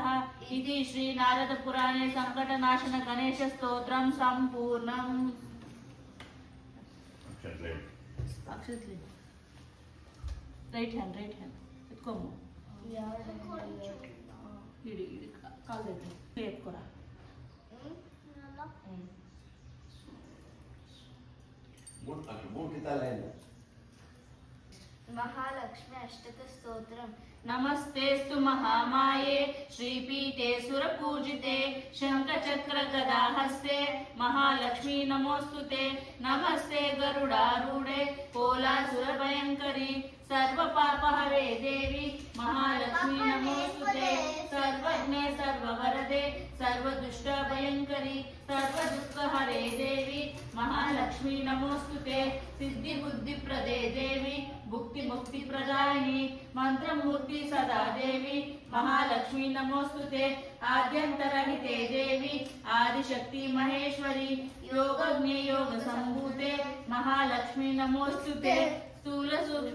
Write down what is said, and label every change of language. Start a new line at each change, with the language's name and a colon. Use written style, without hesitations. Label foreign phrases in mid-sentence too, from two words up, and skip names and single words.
Sanskrit: ఇది శ్రీ నారద పురాణే సంకటనాశన గణేశ స్తోత్రం సంపూర్ణం.
English: right hand
Telugu: ఎత్తుకోము. కాల్ దగ్గర ఎత్తుకోరా.
Sanskrit: महालक्ष्मी अष्टक स्तोत्रम. नमस्तेस्तु महामाये श्रीपीठे सुरपूजिते शंखचक्र गदाहस्ते महालक्ष्मी नमोस्तुते. नमस्ते गरुडारूढे कोलासुरभयंकरी सर्वपापहरे देवी महालक्ष्मी नमोस्तुते. सर्वज्ञे सर्ववरदे सर्वदुष्टभयंकरी सर्वदुःखहरे देवी महालक्ष्मी नमोस्तुते. सिद्धिबुद्धिप्रदे देवी భుక్తి ముక్తి ప్రదాయిని మంత్రమూర్తి సదా దేవి మహాలక్ష్మి నమోస్తుతే ఆద్యంతరహితే దేవి ఆదిశక్తి మహేశ్వరి యోగజ్ఞే యోగ సంభూతే మహాలక్ష్మి నమోస్తుతే స్థూల సూక్ష్మ